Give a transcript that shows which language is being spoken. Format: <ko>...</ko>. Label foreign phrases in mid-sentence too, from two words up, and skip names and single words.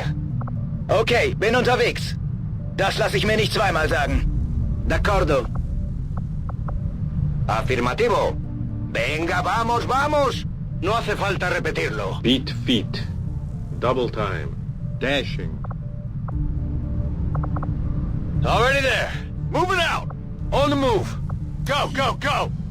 <de>Okay, bin unterwegs. Das lasse ich mir nicht zweimal sagen.</de> <it>D'accordo.</it> <es>Afirmativo. Venga, vamos, vamos. No hace falta repetirlo.</es> <en>Beat feet. Double time. Dashing. Already there. Moving out. On the move. Go, go, go.</en>